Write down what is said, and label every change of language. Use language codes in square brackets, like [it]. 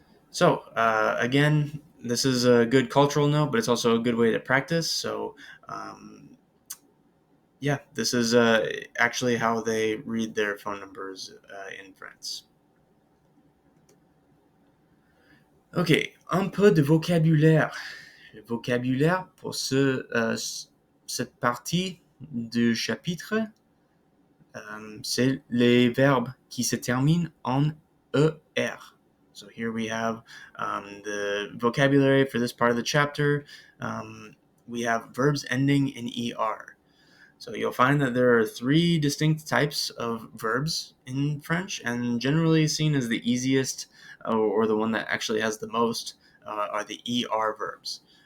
[en] So, again, this is a good cultural note, but it's also a good way to practice. So, yeah, this is actually how they read their phone numbers in France. [fr] Ok, un peu de vocabulaire. Le vocabulaire pour cette partie du chapitre, c'est les verbes qui se terminent en ER. [en] So here we have the vocabulary for this part of the chapter. We have verbs ending in ER. So you'll find that there are 3 distinct types of verbs in French, and generally seen as the easiest or the one that actually has the most are the ER verbs.